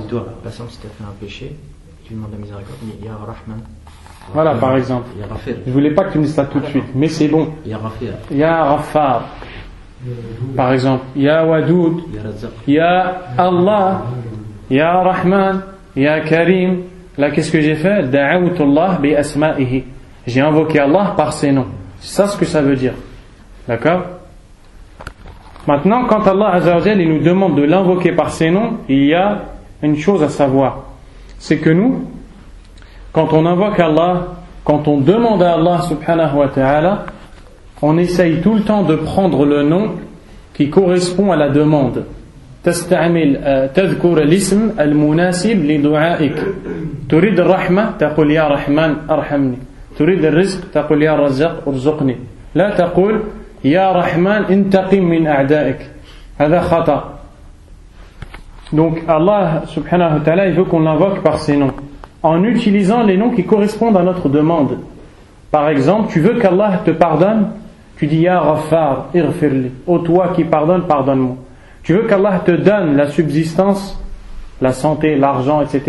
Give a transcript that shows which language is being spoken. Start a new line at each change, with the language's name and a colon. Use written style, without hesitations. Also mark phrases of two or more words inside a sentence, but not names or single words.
French: Par exemple, si tu as fait un péché, tu demandes la miséricorde,
Arabic: يا رحمن.
French: Voilà, par exemple. Je voulais pas que tu me dises ça tout de suite, mais c'est bon.
Arabic: يا غفار.
French: Par exemple,
Arabic: يا ودود، يا الله، يا رحمن، يا كريم.
French: Là, qu'est-ce que j'ai fait?
Arabic: دعوت الله بأسمائه.
French: J'ai invoqué Allah par ses noms. C'est ça ce que ça veut dire. D'accord? Maintenant, quand Allah
Arabic: عز وجل
French: nous demande de l'invoquer par ses noms, il y a une chose à savoir. C'est que nous, quand on invoque Allah, quand on demande à Allah
Arabic: سبحانه وتعالى,
French: on essaye tout le temps de prendre le nom qui correspond à la demande.
Arabic: تستعمل تذكر الاسم المناسب لدعائك. تريد الرحمة تقول يا رحمن أرحمني. تريد الرزق تقول يا رزاق ارزقني. لا تقول يا رحمن انتقم من أعدائك. هذا خطأ.
French: Donc Allah
Arabic: سبحانه وتعالى
French: il veut qu'on l'invoque par ses noms en utilisant les noms qui correspondent à notre demande. Par exemple, tu veux qu'Allah te pardonne, tu dis
Arabic: يا غفار اغفر لي.
French: Ô toi qui pardonne, pardonne-moi. Tu veux qu'Allah te donne la subsistance, la santé, l'argent, etc.